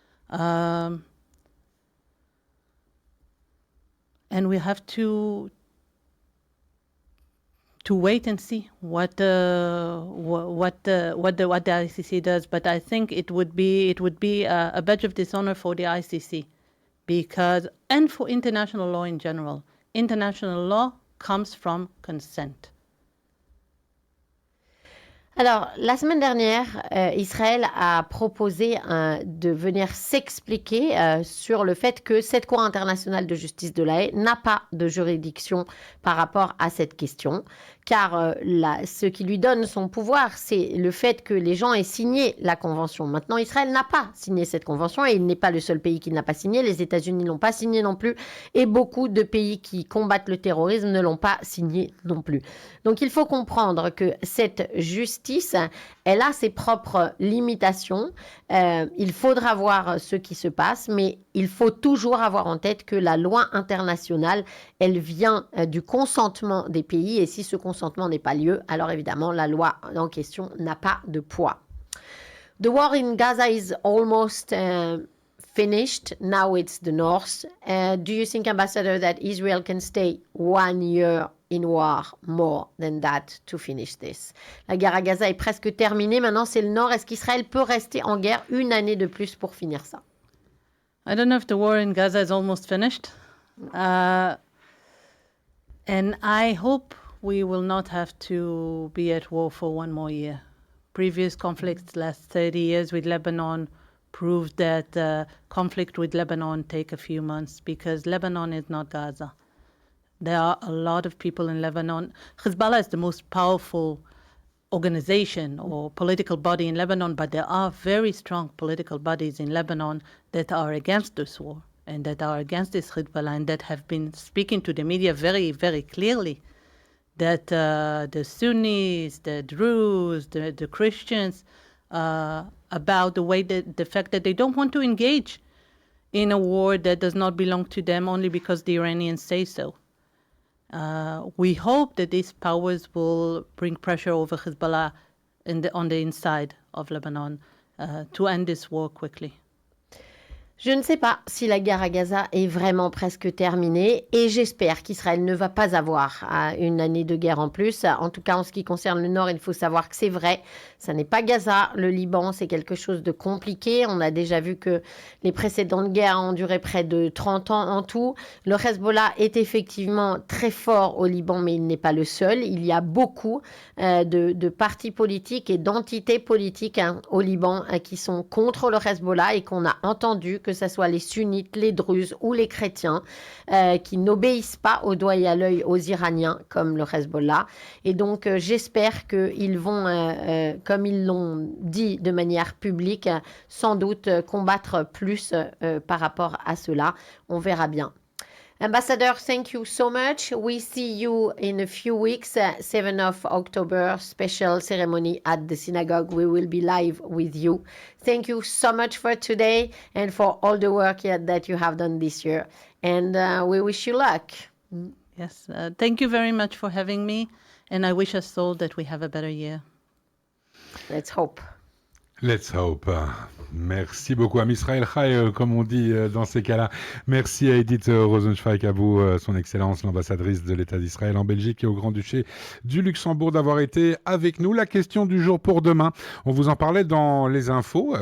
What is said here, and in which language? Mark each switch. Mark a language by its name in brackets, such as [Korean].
[English] And we have to wait and see what the ICC does. But I think it would be a badge of dishonor for the ICC, because, and for international law in general. International law comes from consent. [French] Alors, la semaine dernière, Israël a proposé de venir s'expliquer sur le fait que cette Cour internationale de justice de la Haye n'a pas de juridiction par rapport à cette question, car ce qui lui donne son pouvoir, c'est le fait que les gens aient signé la convention. Maintenant, Israël n'a pas signé cette convention et il n'est pas le seul pays qui ne l'a pas signée. Les États-Unis ne l'ont pas signée non plus et beaucoup de pays qui combattent le terrorisme ne l'ont pas signée non plus. Donc, il faut comprendre que cette justice, elle a ses propres limitations. Il faudra voir ce qui se passe, mais il faut toujours avoir en tête que la loi internationale, elle vient du consentement des pays, et si ce consentement n'est pas lieu, alors évidemment, la loi en question n'a pas de poids. [English] The war in Gaza is almost finished. Now it's the north. Do you think, Ambassador, that Israel can stay 1 year in war more than that to finish this? [French] La guerre à Gaza est presque terminée. Maintenant, c'est le nord. Est-ce qu'Israël peut rester en guerre 1 année de plus pour finir ça? [English] I don't know if the war in Gaza is almost finished. And I hope we will not have to be at war for 1 more year. Previous conflicts last 30 years with Lebanon proved that conflict with Lebanon take a few months, because Lebanon is not Gaza. There are a lot of people in Lebanon. Hezbollah is the most powerful organization or political body in Lebanon, but there are very strong political bodies in Lebanon that are against this war and that are against this Hezbollah, and that have been speaking to the media very, very clearly that the Sunnis, the Druze, the Christians, about the fact that they don't want to engage in a war that does not belong to them only because the Iranians say so. We hope that these powers will bring pressure over Hezbollah on the inside of Lebanon to end this war quickly. [French] Je ne sais pas si la guerre à Gaza est vraiment presque terminée, et j'espère qu'Israël ne va pas avoir 1 année de guerre en plus. En tout cas, en ce qui concerne le Nord, il faut savoir que c'est vrai. Ça n'est pas Gaza. Le Liban, c'est quelque chose de compliqué. On a déjà vu que les précédentes guerres ont duré près de 30 ans en tout. Le Hezbollah est effectivement très fort au Liban, mais il n'est pas le seul. Il y a beaucoup de partis politiques et d'entités politiques au Liban qui sont contre le Hezbollah et qu'on a entendu, que ce soit les sunnites, les druzes ou les chrétiens, qui n'obéissent pas au doigt et à l'œil aux Iraniens, comme le Hezbollah. Et donc, j'espère qu'ils vont, comme ils l'ont dit de manière publique, sans doute combattre plus par rapport à cela. On verra bien. [English] Ambassador, thank you so much. We see you in a few weeks, 7th of October, special ceremony at the synagogue. We will be live with you. Thank you so much for today and for all the work that you have done this year. And we wish you luck. Yes, thank you very much for having me. And I wish us all that we have a better year. Let's hope. Let's hope. [French] Merci beaucoup à [Hebrew] Israël Chai, [French] comme on dit dans ces cas-là. Merci à Edith Rosenschweig, à vous, son Excellence, l'ambassadrice de l'État d'Israël en Belgique et au Grand-Duché du Luxembourg, d'avoir été avec nous. La question du jour pour demain, on vous en parlait dans les infos.